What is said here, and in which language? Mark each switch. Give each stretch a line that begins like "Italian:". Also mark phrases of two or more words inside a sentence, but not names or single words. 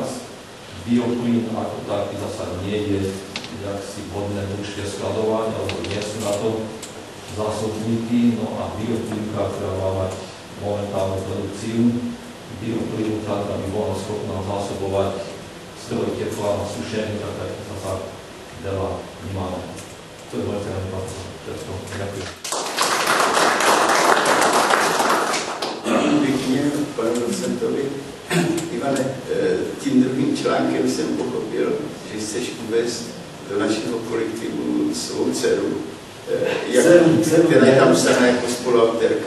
Slovak: Bioplyn ako taký zasa nie je jak si vhodné dlhšie skladovať, alebo nie sú na to zásobníky, no a bioplynka, ktorá má mať momentálnu produkciu bioplynu, tak aby bola schopná zásobovať zdroj tepla na sušenie, tak sa veľa vnímame. To je moje téma, ďakujem.
Czech: Pěkně, panu docentovi. Ivane, tím druhým článkem jsem pochopil, že chceš uvést do našeho kolektivu svou dceru, která je tam psaná jako spoluautorka.